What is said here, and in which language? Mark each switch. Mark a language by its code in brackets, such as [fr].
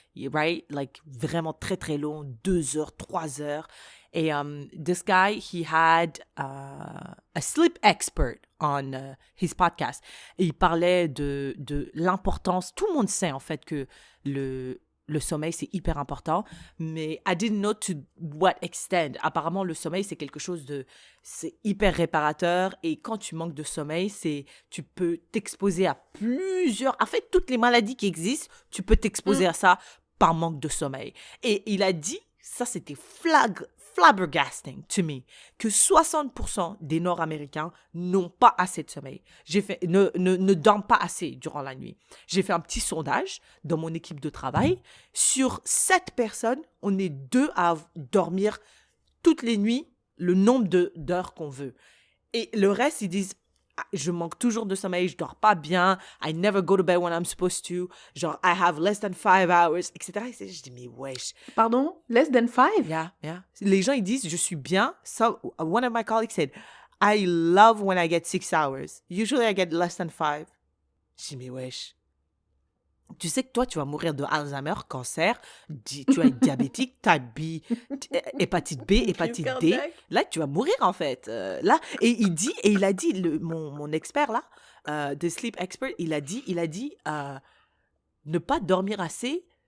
[fr] Like vraiment très très long, 2 heures, 3 heures. [en] Et this guy, he had a sleep expert on his podcast. [fr] Et il parlait de l'importance, tout le monde sait en fait que le sommeil, c'est hyper important, mais [en] I didn't know to what extent. [fr] Apparemment, le sommeil, c'est quelque chose c'est hyper réparateur, et quand tu manques de sommeil, tu peux t'exposer à en fait, toutes les maladies qui existent, tu peux t'exposer à ça par manque de sommeil. Et il a dit, ça c'était [en] flabbergasting to me, [fr] que 60% des Nord-Américains n'ont pas assez de sommeil. Ne dorment pas assez durant la nuit. J'ai fait un petit sondage dans mon équipe de travail. Sur 7 personnes, on est 2 à dormir toutes les nuits le nombre d'heures qu'on veut. Et le reste, ils disent, je manque toujours de sommeil, je dors pas bien, [en] I never go to bed when I'm supposed to, genre, I have less than 5 hours, etc. [fr] Et je dis, mais wesh. [en] Pardon? Less than 5? Yeah. [fr] Les gens, ils disent, je suis bien. [en] So, one of my colleagues said, I love when I get 6 hours. Usually, I get less than 5. [fr] Je dis, mais wesh. Tu sais que toi, tu vas mourir de Alzheimer, cancer, tu es diabétique, type B, hépatite B, hépatite D. Là, tu vas mourir, en fait. Là, et il a dit, mon expert, là, de sleep expert, il a dit, ne pas dormir assez.